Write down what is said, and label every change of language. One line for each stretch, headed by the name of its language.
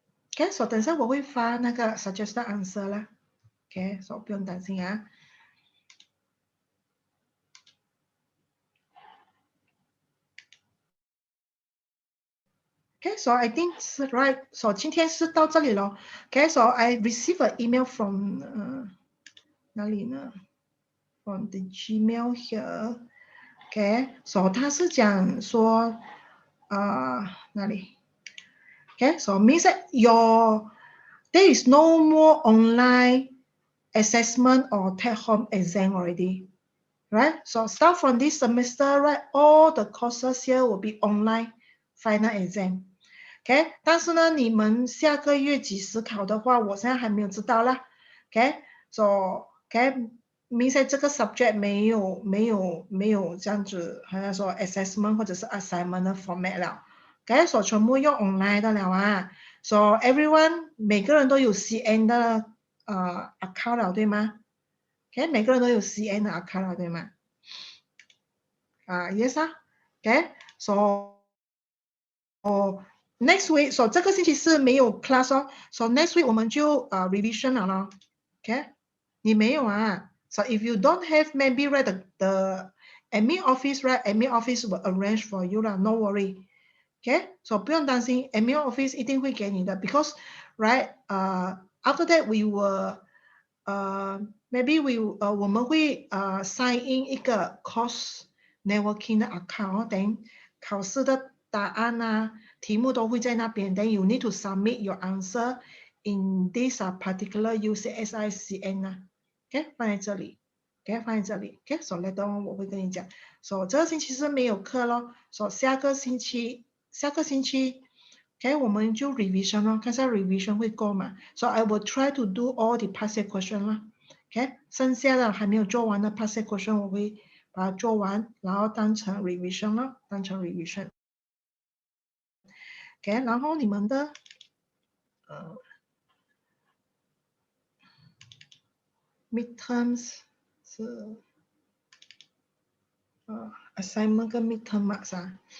Chinese: Okay, so 等一下我会发那个 suggested answer 啦。
English: Okay, so
Chinese: 不用担心
English: Okay, so I think right.
Chinese: So 今天是到这里咯。
English: Okay, so I received an email from
Chinese: 哪里呢？
English: From the Gmail here. Okay, so
Chinese: 他是讲说哪里
English: ？Okay, so means that there is no more online assessment or take-home exam already, right? So start from this semester, right? All the courses here will be online final exam.
Chinese: OK， 但是呢，你们下个月几时考的话，我现在还没有知道啦。 OK，so OK， means 这个 subject 没有这样子，好像说 assessment 或者是 assignment 的 format 了。 OK，so 全部用 online 的了
English: So everyone
Chinese: 每个人都有 CN 的account 了，对吗 ？OK， 每个人都有 CN 的 account 了，对吗？Yes OK，so
English: next week, so
Chinese: 这个星期四没有 class
English: so next week 我们就revision 了咯 OK，
Chinese: 你没有
English: So if you don't have, maybe right the admin office, right, admin office will arrange for you no worry OK， so
Chinese: 不用担心 admin office 一定会给你的
English: because right after that we will
Chinese: maybe 我们会sign in 一个 course networking 的 account， 等考试的答案啊，题目都会在那边。
English: Then you need to submit your answer in this particular UCSICN 啊，OK，
Chinese: 放在这里。OK， 放在这里。 OK，so later on 我会跟你讲。 So 这个星期是没有课咯。 So 下个星期，OK， 我们就 revision 咯，看下 revision 会够吗 ？
English: So I will try to do all the past year question
Chinese: 啦。 OK， 剩下的还没有做完的 past year question 我会把它做完，然后当成 revision 咯，当成 revision。 OK， 然后你们的midterms 是assignment 跟 midterm marks 啊。